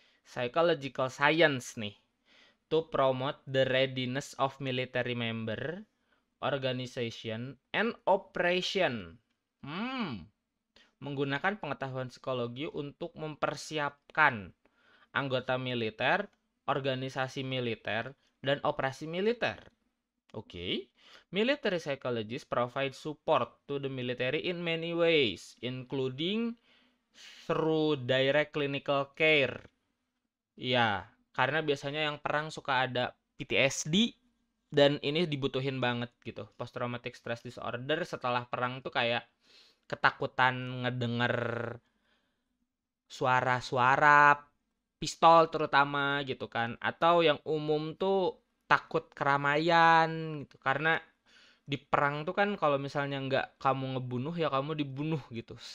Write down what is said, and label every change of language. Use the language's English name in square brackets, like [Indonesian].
[English] Psychological science nih to promote the readiness of military member, organization, and operation. [Indonesian] Menggunakan pengetahuan psikologi untuk mempersiapkan anggota militer, organisasi militer, dan operasi militer. [English] Okay. Military psychologists provide support to the military in many ways, including through direct clinical care. [Indonesian] Ya, karena biasanya yang perang suka ada PTSD dan ini dibutuhin banget gitu. Post traumatic stress disorder setelah perang tuh kayak ketakutan ngedenger suara-suara pistol terutama gitu kan, atau yang umum tuh takut keramaian gitu karena di perang tuh kan kalau misalnya nggak kamu ngebunuh ya kamu dibunuh gitu.